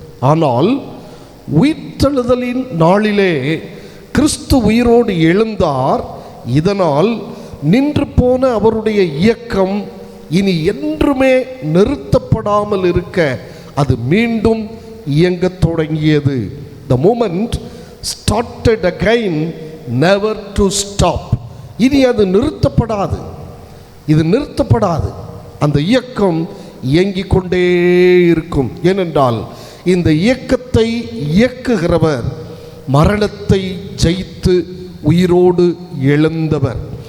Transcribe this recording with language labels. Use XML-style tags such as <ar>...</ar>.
<ta>ஆனால் உயிர்த்தெழுதலின் நாளிலே கிறிஸ்து உயிரோடு எழுந்தார். இதனால் நின்று போன அவருடைய இயக்கம் இனி என்றுமே நிறுத்தப்படாமல் இருக்க அது மீண்டும் இயங்கத் தொடங்கியது.</ta> <en>The moment started again, never to stop.</en> <ta>இனி அது நிறுத்தப்படாது, இது நிறுத்தப்படாது. அந்த இயக்கம் இயங்கிக் கொண்டே இருக்கும். ஏனென்றால் இந்த இயக்கத்தை இயக்குகிறவர் மரணத்தை ஜெயித்து உயிரோடு எழுந்தவர்.</ta>